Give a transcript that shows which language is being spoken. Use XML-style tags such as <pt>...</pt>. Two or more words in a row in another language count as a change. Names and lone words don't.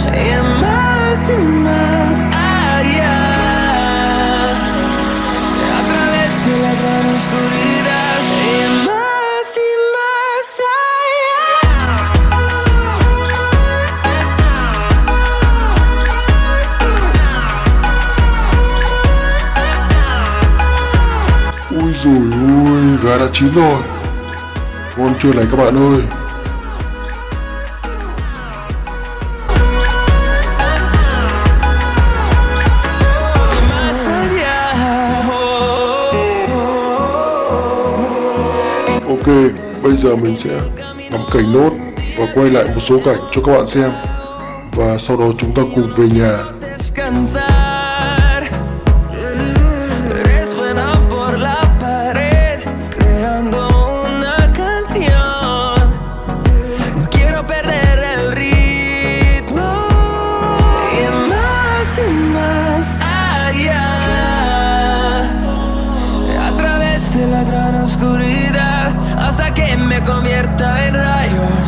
<es>Y más allá, a través de la gran oscuridad. Y más allá.</es> <vi>Ui dồi ôi, gà đã chín rồi. Ngon chưa này các bạn ơi. Ok, bây giờ mình sẽ ngắm cảnh nốt và quay lại một số cảnh cho các bạn xem. Và sau đó chúng ta cùng về nhà.</vi> <es>Descansar, resuena por la pared, creando una canción. No quiero perder el ritmo. Y más allá, a través de la gran oscuridad, hasta que me convierta en rayos.</es>